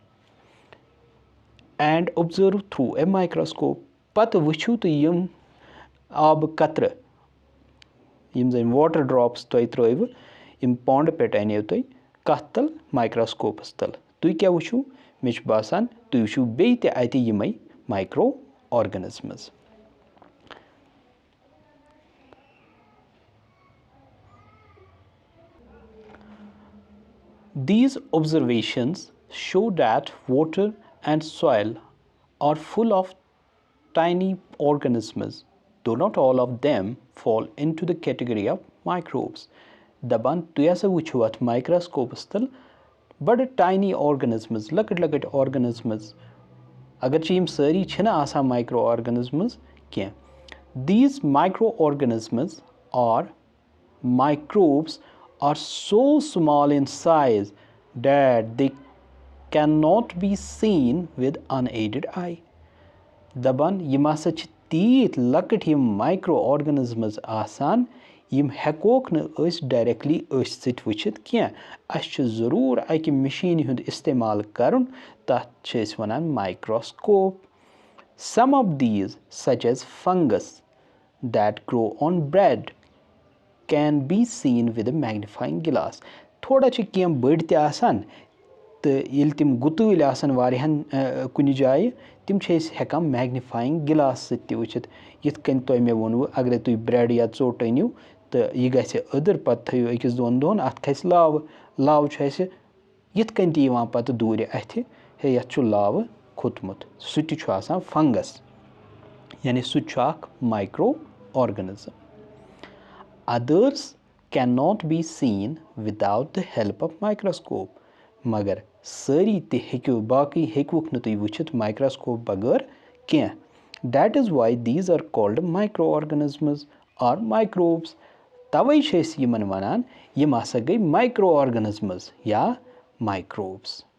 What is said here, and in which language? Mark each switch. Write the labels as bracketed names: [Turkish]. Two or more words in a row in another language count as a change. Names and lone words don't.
[English] and observe through a microscope [Kashmiri] پتہٕ وٕچھِو تُہۍ یِم آبہٕ قطرٕ یِم زن [English] water drops [Kashmiri] تۄہہِ ترٲیوٕ یِم پونڈٕ پٮ۪ٹھ انیو تُہۍ کتھ تل مایکروسکوپس تل تُہۍ کیٛاہ وٕچھِو مےٚ چھُ باسان تُہۍ وٕچھِو بیٚیہِ تہِ اتہِ یِمے مایکرو آرگنزمز [English] These observations show that water and soil are full of tiny organisms, though not all of them fall into the category of microbes. [Kashmiri] دپان تُہۍ ہسا وٕچھِو اتھ مایکروسکوپس تل بڑٕ [English] tiny organisms [Kashmiri] لۄکٕٹۍ لۄکٕٹۍ آرگنزمز اگرچہِ یِم سٲری چھِنہٕ آسان مایکرو آرگنزمز کینٛہہ [English] These microorganisms or microbes are so small in size that they cannot be seen with unaided eye [Kashmiri] دپان یِم ہسا چھِ تیٖتۍ لۄکٕٹۍ یِم مایکرو آرگنزمز آسان یِم ہٮ۪کوکھ نہٕ أسۍ ڈایریکٹلی أچھ سۭتۍ وٕچھِتھ کینٛہہ اسہِ چھُ ضروٗر اکہِ مِشیٖنہِ ہُنٛد استعمال کرُن تتھ چھِ أسۍ ونان مایکروسکوپ [English] Some of these such as fungus that grow on bread can be seen with a magnifying glass [Kashmiri] تھوڑا چھِ کینٛہہ بٔڑۍ تہِ آسان تہٕ ییٚلہِ تِم گُتۭلۍ آسان واریاہن کُنہِ جایہِ تِم چھِ أسۍ ہٮ۪کان [English] magnifying glass [Kashmiri] سۭتۍ تہِ وٕچھِتھ یِتھ کٔنۍ تۄہہِ مےٚ ووٚنوُ اگرے تُہۍ برٛیڈ یا ژوٚٹ أنِو تہٕ یہِ گژھِ أدٕر پتہٕ تھٲیِو أکِس دۄن دۄہن اتھ کھسہِ لاوٕ لاوٕ چھُ اسہِ یِتھ کٔنۍ تہِ یِوان پتہٕ دوٗرِ اَتھِ ہے یتھ چھُ لاوٕ کھوٚتمُت سُہ تہِ چھُ آسان فنگس یعنی سُہ تہِ چھُ اکھ مایکرو آرگنزم [English] others cannot be seen without the help of microscope [Kashmiri] مگر سٲری تہِ ہیٚکِو باقٕے ہیٚکوُکھ نہٕ تُہۍ وٕچھِتھ مایکروسکوپ بغٲر کینٛہہ [English] that is why these are called micro organisms or microbes [Kashmiri] توے چھِ أسۍ یِمن ونان یِم ہسا گٔے مایکرو آرگنزمز یا مایکروبس